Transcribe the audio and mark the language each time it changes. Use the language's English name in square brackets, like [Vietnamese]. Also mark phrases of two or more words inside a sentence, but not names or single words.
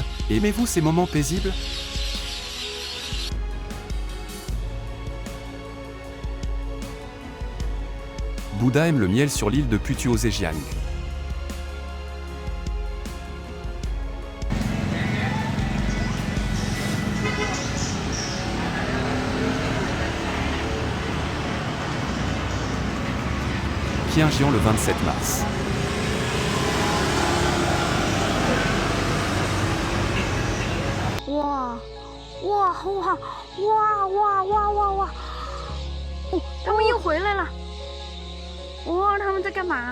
[French] Aimez-vous ces moments paisibles? Bouddha aime le miel sur l'île de Putuo Zhejiang. Pyongyang le 27 mars. Wow. Wow, wow, wow, wow, wow, wow, wow. [Chinese] 哦，他们又回来了。哇，他们在干嘛？